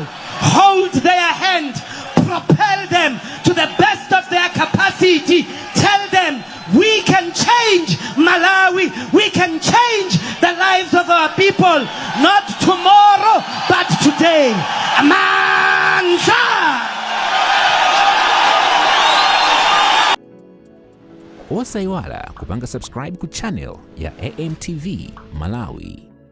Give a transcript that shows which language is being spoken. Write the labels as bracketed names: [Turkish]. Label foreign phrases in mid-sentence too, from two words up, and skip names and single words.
[English] Hold their hand, propel them to the best of their capacity. Tell them, we can change Malawi. We can change the lives of our people. Not tomorrow, but today. Amandla! [Nyanja] Osaiwala kupanga subscribe ku channel ya AMTV Malawi.